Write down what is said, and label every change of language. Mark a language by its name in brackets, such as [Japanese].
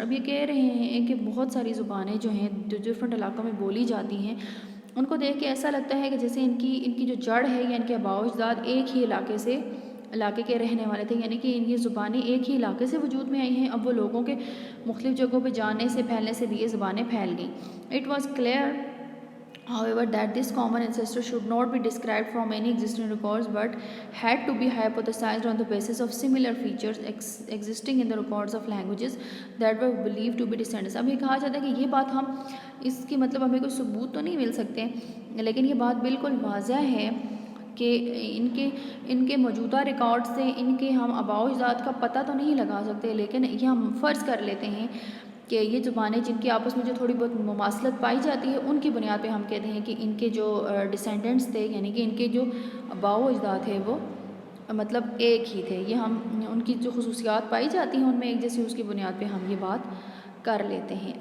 [Urdu] اب یہ کہہ رہے ہیں کہ بہت ساری زبانیں جو ہیں جو ڈفرنٹ علاقوں میں بولی جاتی ہیں، ان کو دیکھ کے ایسا لگتا ہے کہ جیسے ان کی جو جڑ ہے یا ان کے آباء و اجداد ایک ہی علاقے کے رہنے والے تھے، یعنی کہ یہ زبانیں ایک ہی علاقے سے وجود میں آئی ہیں. اب وہ لوگوں کے مختلف جگہوں پہ جانے سے پھیلنے سے بھی یہ زبانیں پھیل گئیں. [English] It was clear however that this common ancestor should not be described from any existing records but had to be hypothesized on the basis of similar features existing in the records of languages that were believed to be descendants. [Urdu] اب یہ کہا جاتا ہے کہ یہ بات ہم اس کی مطلب ہمیں کوئی ثبوت تو نہیں مل سکتے، لیکن یہ بات بالکل واضح ہے کہ ان کے موجودہ ریکارڈ سے ان کے ہم آباء و اجداد کا پتہ تو نہیں لگا سکتے، لیکن یہ ہم فرض کر لیتے ہیں کہ یہ زبانیں جن کی آپس میں جو تھوڑی بہت مماثلت پائی جاتی ہے ان کی بنیاد پہ ہم کہتے ہیں کہ ان کے جو ڈسینڈنٹس تھے، یعنی کہ ان کے جو آباء و اجداد تھے وہ مطلب ایک ہی تھے. یہ ہم ان کی جو خصوصیات پائی جاتی ہیں ان میں ایک جیسی، اس کی بنیاد پہ ہم یہ بات کر لیتے ہیں.